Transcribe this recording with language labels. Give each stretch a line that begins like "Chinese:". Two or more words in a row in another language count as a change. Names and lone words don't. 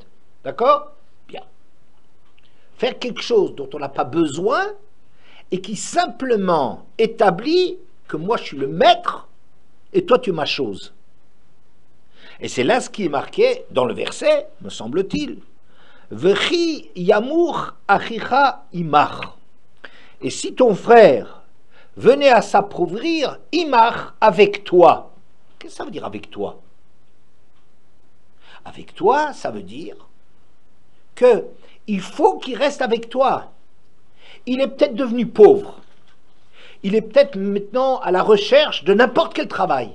French: D'accord? Bien. Faire quelque chose dont on n'a pas besoin et qui simplement établit que moi, je suis le maître et toi, tu es ma chose. Et c'est là ce qui est marqué dans le verset, me semble-t-il.
Hebrew: וכי ימוך אחיך עמך.
French: Et si ton frère venait à s'appauvrir, imach, avec toi. Qu'est-ce que ça veut dire avec toi? Avec toi, ça veut dire que il faut qu'il reste avec toi. Il est peut-être devenu pauvre. Il est peut-être maintenant à la recherche de n'importe quel travail.